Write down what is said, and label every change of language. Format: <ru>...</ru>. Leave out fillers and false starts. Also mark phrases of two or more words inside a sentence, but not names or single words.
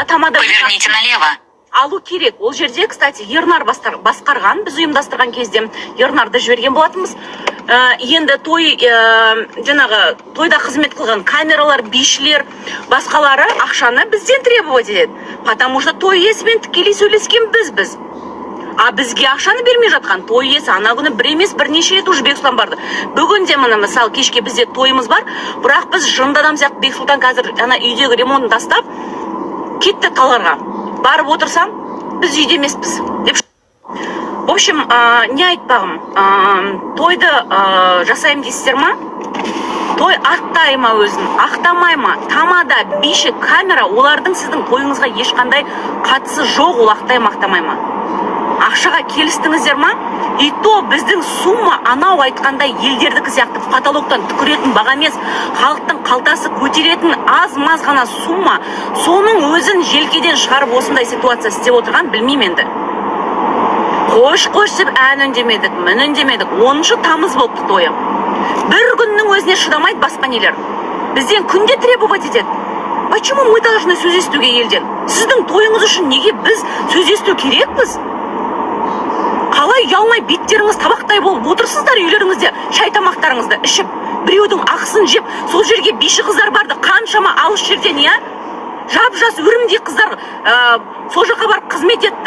<ru>Поверните налево.</ru> <kk>Алу керек. Ол жерде, кстати, Ернар басқарған, біз ұйымдастырған кезде Ернарды жіберген болатынбыз. Енді той, жаңағы тойда қызмет қылған камералар, бишілер, басқалары ақшаны бізден требовать етеді.</kk> <ru>Потому что</ru> <kk>той иесімен тікелей сөйлескен біз. А бізге ақшаны бермей жатқан той иесі ана күні бір емес бірнеше рет уже Бексұлтан барды. Бүгін де міне, мысалы, кешке бізде тойымыз бар, бірақ біз жынды адам сияқты Бексұлтан қазір ана үйдегі ремонтын тастап кетті Талғарға. Барып отырсам, біз үйде емеспіз деп.</kk> <ru>В общем,</ru> <kk>не айтпағым, тойды жасайым дейсіздер ма? Той ақтай ма өзін, ақтамай ма? Тамада, биші, камера, олардың сіздің тойыңызға ешқандай қатысы жоқ, ол ақтай ма, ақтамай ма? Ақшаға келістіңіздер ма?</kk> <ru>И то</ru> <kk>біздің сумма анау айтқандай елдердікі сияқты каталогтан түкіретін баға емес, халықтың қалтасы көтеретін аз-маз ғана сумма, соның өзін желкеден шығарып осындай ситуация істеп отырған білмеймін енді. Қош деп ән үндемедік, мін үндемедік. 10 тамыз болыпты тойы. Бір күннің өзіне шыдамайды басқа нелер. Бізден күнде требовать етеді.</kk> <ru>Почему мы должны</ru> <kk>сөз естуге елден? Сіздің тойыңыз үшін неге біз сөз есту керекпіз? Қалай ұялмай беттеріңіз табақтай болып отырсыздар үйлеріңізде, шай тамақтарыңызды ішіп, біреудің ақысын жеп, сол жерге биші қыздар барды, қаншама алыс жерден, иә? Жап-жас өрімдей қыздар сол жаққа барып қызмет етті.</kk>